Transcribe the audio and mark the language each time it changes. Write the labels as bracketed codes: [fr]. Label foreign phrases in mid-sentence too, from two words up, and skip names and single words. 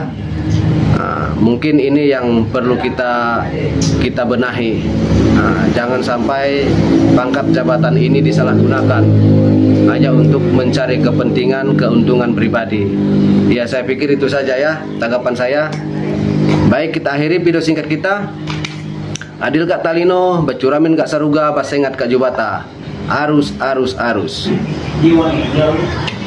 [id] Mungkin ini yang perlu kita benahi. Jangan sampai pangkat jabatan ini disalahgunakan hanya untuk mencari kepentingan, keuntungan pribadi. Ya, saya pikir itu saja ya tanggapan saya. Baik, kita akhiri video singkat kita. [knx] Adil Kak Talino, Bacuramin Kak Saruga, Basengat Kak Jubata. Arus.